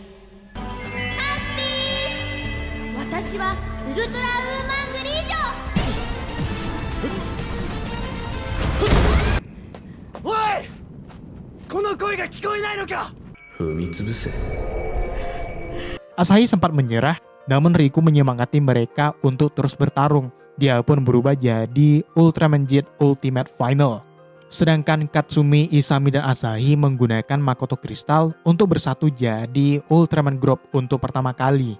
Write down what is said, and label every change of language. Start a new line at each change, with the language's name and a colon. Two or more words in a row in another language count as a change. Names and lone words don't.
Japanese: ハッピー。私はウルトラウーマングリージョ。おい！この声が聞こえないのか？踏み潰せ。
Indonesian: Asahi sempat menyerah, namun Riku menyemangati mereka untuk terus bertarung. Dia pun berubah jadi Ultraman Jet Ultimate Final. Sedangkan Katsumi, Isami, dan Asahi menggunakan Makoto Crystal untuk bersatu jadi Ultraman Group untuk pertama kali.